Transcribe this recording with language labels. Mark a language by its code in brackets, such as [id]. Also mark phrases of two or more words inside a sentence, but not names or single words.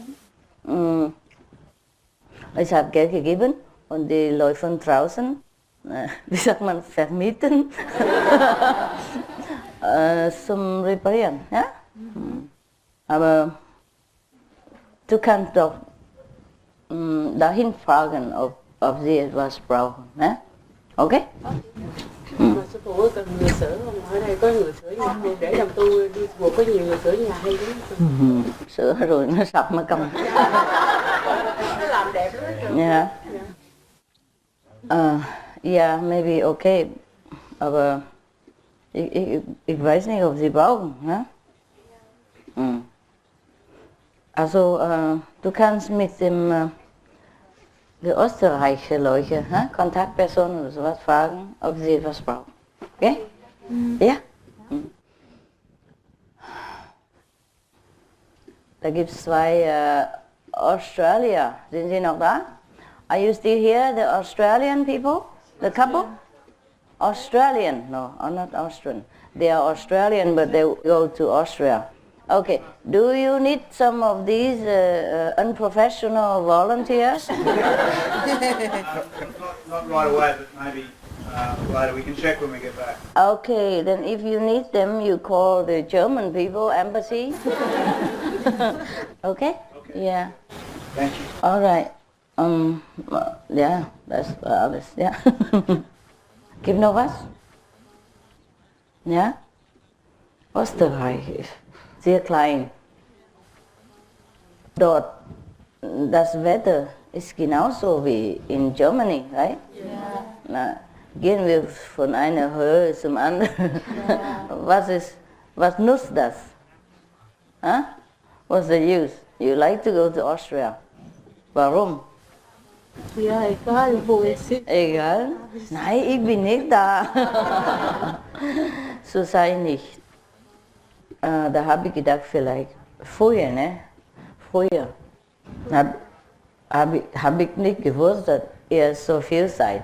[de] Ich habe Geld gegeben und die Leute von draußen, wie sagt man, vermieten zum Reparieren. Ja? Aber du kannst doch dahin fragen, ob sie etwas brauchen. Ne? Okay? [vi] Sư phụ ơi, cần người sửa không? Ở đây có người sửa nhà không? Để đồng tu đi chùa có nhiều người sửa nhà hay lắm. Sửa rồi nó sập mà cầm. Nó làm đẹp lắm. [en] Yeah. Ja, maybe okay. [de] Aber ich weiß nicht, ob sie brauchen. Ne? Also, du kannst mit dem die österreichische Leute, Kontaktpersonen oder sowas fragen, ob sie etwas brauchen. Okay? Ja? Da gibt es zwei Australier. Sind sie noch da? [en] Are you still here, the Australian people? The couple? Australian, no, not Austrian. They are Australian, but they go to Austria. Okay, do you need some of these unprofessional volunteers? Not right away, but maybe later. We can check when we get back. Okay, then if you need them, you call the German people embassy. Okay? Yeah. Thank you. All right. Yeah, that's alles. Ja. [de] Gibt noch was? Ja? Österreich ist sehr klein. Dort, das Wetter ist genauso wie in Germany, right? Ja. Na, gehen wir von einer Höhe zum anderen. Ja. Was nutzt das? Huh? [en] What's the use? You like to go to Austria. [de] Warum? Ja, egal wo es ist. Egal? Nein, ich bin nicht da. So sei nicht. Da habe ich gedacht, vielleicht früher, ne? Früher hab ich nicht gewusst, dass ihr so viel seid.